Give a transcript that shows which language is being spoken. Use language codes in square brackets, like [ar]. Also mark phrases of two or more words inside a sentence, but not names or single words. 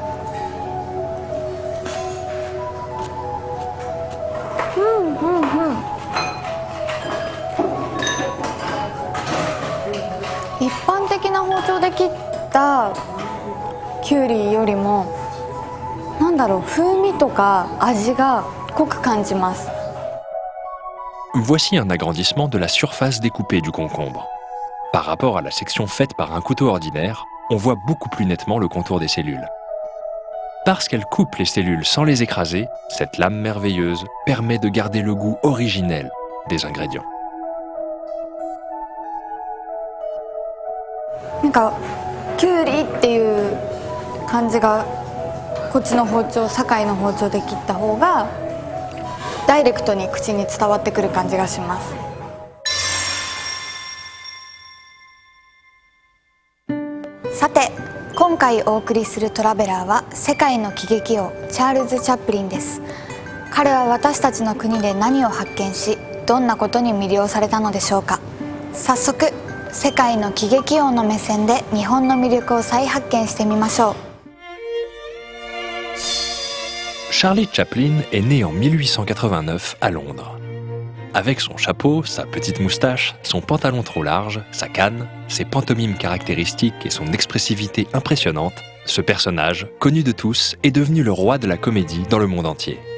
[ja] 一般的な包丁で切ったきゅうりよりもなんだろう、風味とか味が濃く感じます。 [fr] Voici un agrandissement de la surface découpée du concombre. Par rapport à la section faite par un couteau ordinaire, on voit beaucoup plus nettement le contour des cellules. Parce qu'elle coupe les cellules sans les écraser, cette lame merveilleuse permet de garder le goût originel des ingrédients. [ja] なんかきゅうりっていう感じがこっちの包丁、堺の包丁で切った方がダイレクトに口に伝わってくる感じがします。さて、今回お送りするトラベラーは世界の喜劇王チャールズ・チャップリンです。彼は私たちの国で何を発見し、どんなことに魅了されたのでしょうか。早速、世界の喜劇王の目線で日本の魅力を再発見してみましょう。 [fr] Charlie Chaplin est né en 1889 à Londres. Avec son chapeau, sa petite moustache, son pantalon trop large, sa canne, ses pantomimes caractéristiques et son expressivité impressionnante, ce personnage, connu de tous, est devenu le roi de la comédie dans le monde entier.